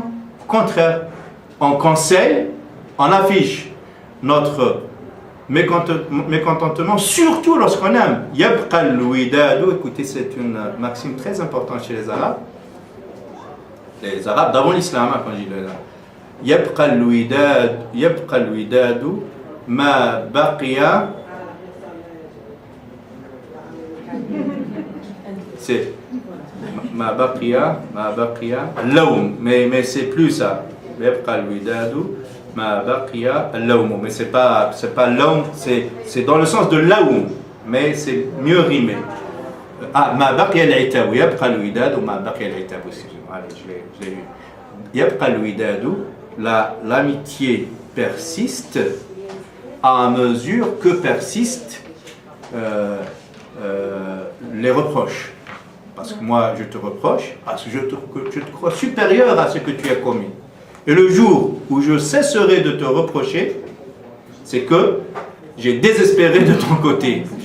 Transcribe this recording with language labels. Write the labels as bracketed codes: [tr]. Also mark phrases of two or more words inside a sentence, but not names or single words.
[fr] Au contraire, on conseille, on affiche notre mécontentement, surtout lorsqu'on aime. [ar] يبقى الوداد, [fr] écoutez, c'est une maxime très importante chez les Arabes. Les Arabes d'avant l'islam, quand je dis là. [ar] يبقى الوداد ما بقي. C'est ما بقي اللوم, [fr] mais c'est plus ça. [ar] يبقى الوداد ما بقي اللوم, [fr] mais c'est pas laum, c'est dans le sens de laum, mais c'est mieux rimé. [ar] ما بقي العتاب يبقى الوداد ما بقي العتاب aussi. [fr] Allez, je l'ai lu. [ar] يبقى الوداد, [fr] l'amitié persiste à mesure que persistent les reproches. Parce que moi, je te reproche, parce que je te crois supérieur à ce que tu as commis. Et le jour où je cesserai de te reprocher, c'est que j'ai désespéré de ton côté.